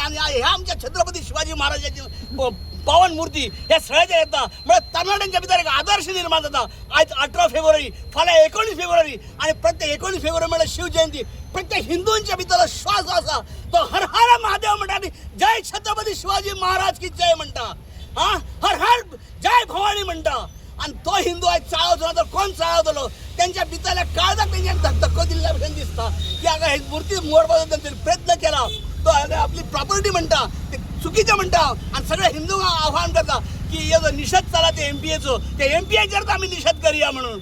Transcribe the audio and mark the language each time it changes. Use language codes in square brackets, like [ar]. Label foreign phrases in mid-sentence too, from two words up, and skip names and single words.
[kok] आणि ह्या आमच्या छत्रपती शिवाजी महाराजांची पावन मूर्ती ह्या सगळ्याच्या येता म्हणजे तरणाट्यांच्या भितर एक आदर्श निर्माण जाता. आज 18 फेब्रुवारी, फाल्यां 19 फेब्रुवारी आणि प्रत्येक 19 फेब्रुवारी म्हळ्यार शिवजयंती. प्रत्येक हिंदूंच्या भितर श्वास आसा तो हर हर महादेव म्हणटा आणि जय छत्रपती शिवाजी महाराज की जय म्हणटा. हर हर जय भवानी म्हणटा. आणि तो हिंदू आज चाळवतो तर कोण चाळवतलो? त्यांच्या भितरल्या काळजाक तेंच्यानी धक्को दिल्ल्या भशेन दिसता की हांगा ही मूर्ती मोडपाचो त्यांनी प्रयत्न केला. तो आपली प्रॉपर्टी म्हणटा ते चुकीचें म्हणटा. आणि सगळे हिंदूंक आव्हान करता की हेजो निशेध चला ते MPAचो, ते MPAचेर आमी निशेध करया म्हणून.